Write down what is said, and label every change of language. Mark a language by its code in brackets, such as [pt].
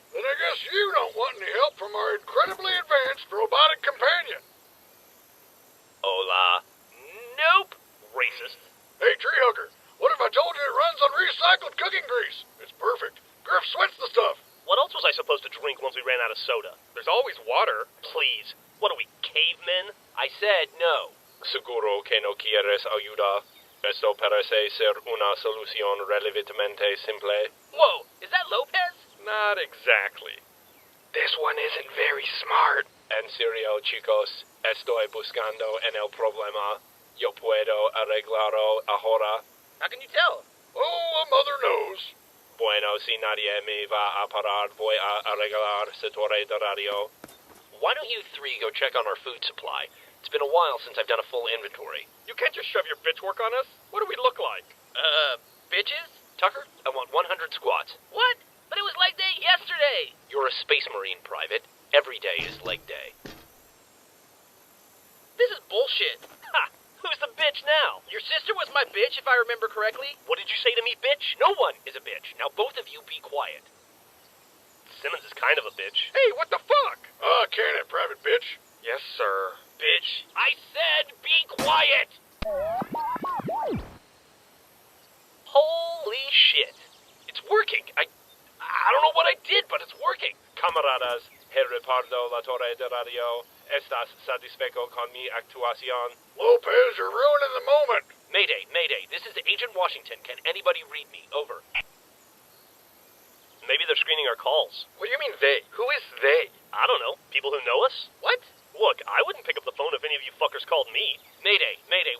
[en] Then I guess you don't want any help from our incredibly advanced robotic companion. [es] Hola. [en] Nope. Racist. Hey, tree hugger, what if I told you it runs on recycled cooking grease? It's perfect. Griff sweats the stuff. What else was I supposed to drink once we ran out of soda? There's always water. Please. What are we, cavemen? I said no. [es] Seguro que no quieres ayuda. Esto parece ser una solución relativamente simple. [en] Whoa, is that Lopez? Not exactly. This one isn't very smart. [es] En serio, chicos, estoy buscando en el problema. Yo puedo arreglarlo ahora. [en] How can you tell? Oh, a mother knows. [es] Bueno, si nadie me va a parar, voy a arreglar ese torre de radio. [en] Why don't you three go check on our food supply? It's been a while since I've done a full inventory. You can't just shove your bitch work on us. What do we look like? Bitches? Tucker, I want 100 squats. What? But it was leg day yesterday. You're a space marine, Private. Every day is leg day. This is bullshit. Ha! Who's the bitch now? Your sister was my bitch, if I remember correctly. What did you say to me, bitch? No one is a bitch. Now both of you be quiet. Simmons is kind of a bitch. Hey, what the fuck? Can it, private bitch? Yes, sir. Bitch, I said be quiet! Holy shit. It's working. I don't know what I did, but it's working. [es] Camaradas, he repardo la torre de radio. ¿Estás satisfecho con mi actuación? [en] Lopez, you're ruining the moment. Mayday, Mayday. This is Agent Washington. Can anybody read me? Over. Maybe they're screening our calls. What do you mean they? Who is they? I don't know. People who know us? What? Look, I wouldn't pick up the phone if any of you fuckers called me. Mayday, Mayday.